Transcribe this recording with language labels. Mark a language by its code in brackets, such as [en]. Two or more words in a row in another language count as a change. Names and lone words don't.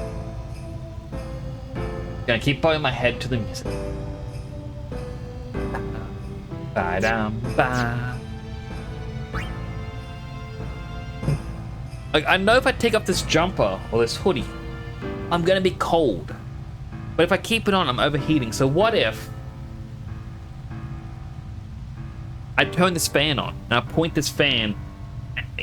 [en] Gonna keep bowing my head to the music. Ba-dum-ba. Like, I know if I take off this jumper or this hoodie, I'm gonna be cold. But if I keep it on, I'm overheating. So what if I turn this fan on and I point this fan at me?